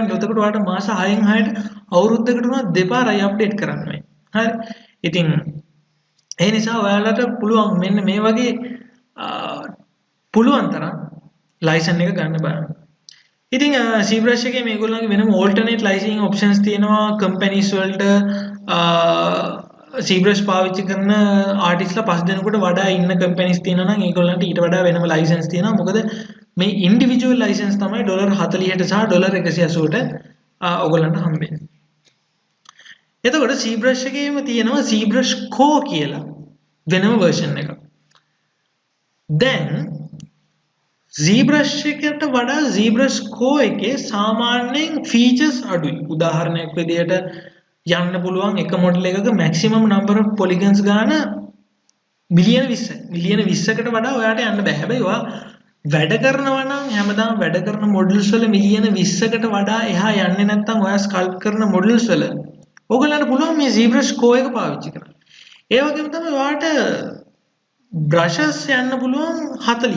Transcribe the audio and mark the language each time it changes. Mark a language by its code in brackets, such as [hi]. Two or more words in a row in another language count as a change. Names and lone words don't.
[si] එතකොට ඔයාලට මාස 6න් 6ට අවුරුද්දකට උනත් දෙපාරයි අප්ඩේට් කරන්න වෙයි. හරි. ඉතින් ඒ නිසා ඔයාලට පුළුවන් මෙන්න මේ වගේ පුළුවන් තරම් ලයිසන් එක ගන්න බලන්න. ඉතින් ZBrush එකේ මේගොල්ලන්ගේ වෙනම [en] alternate licensing options [si] තියෙනවා. companies වලට ZBrush පාවිච්චි කරන ආටිස්ලා 5 දෙනෙකුට වඩා ඉන්න companies තියෙනවා නම් ඒගොල්ලන්ට ඊට වඩා වෙනම license තියෙනවා. මොකද මේ [en] individual license [si] තමයි $40ට සහ $180ට ඔයගොල්ලන්ට හම්බෙන්නේ. එතකොට ZBrush එකේම තියෙනවා ZBrush Core කියලා වෙනම version එකක්. දැන් ZBrush එකට වඩා ZBrush Go එකේ සාමාන්‍යයෙන් features අඩුයි. උදාහරණයක් විදිහට යන්න පුළුවන් එක මොඩල් එකක [en] maximum number of polygons [si] ගාන මිලියන 20යි. මිලියන 20කට වඩා ඔයාට යන්න බෑ. හැබැයි ඔයා වැඩ කරනවා නම් හැමදාම වැඩ කරන මොඩල්ස් වල මිලියන 20කට වඩා එහා යන්නේ නැත්නම් ඔයා ස්කල්ප් කරන මොඩල්ස් වල ඔයගලන්ට පුළුවන් මේ ZBrush Go එක පාවිච්චි කරන්න. ඒ වගේම තමයි ඔයාට brushes යන්න පුළුවන් 40යි.